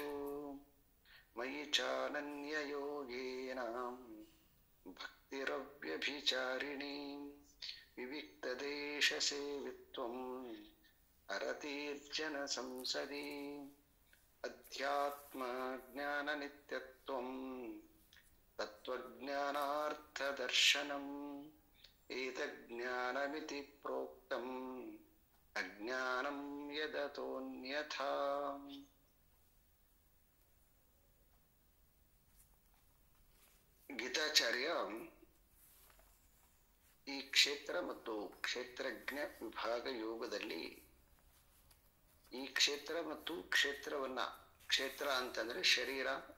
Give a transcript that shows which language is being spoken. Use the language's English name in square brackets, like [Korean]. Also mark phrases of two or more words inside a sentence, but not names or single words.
[Sanskrit] मयि चानन्ययोगेन भक्तिरव्यभिचारिणी विविक्तदेशसेवित्वम् अरतीर्जन संसदि। अध्यात्मज्ञाननित्यत्वम् तत्त्वज्ञानार्थदर्शनम् एतज्ज्ञानमिति प्रोक्तम् अज्ञानं यदतोऽन्यथा। [Kannada] ಗೀತಾಚಾರ್ಯ ಈ ಕ್ಷೇತ್ರ ಮತ್ತು ಕ್ಷೇತ್ರಜ್ಞ ವಿಭಾಗ ಯೋಗದಲ್ಲಿ ಈ ಕ್ಷೇತ್ರ ಮತ್ತು ಕ್ಷೇತ್ರವನ್ನ, ಕ್ಷೇತ್ರ ಅಂತಂದ್ರೆ ಶರೀರ,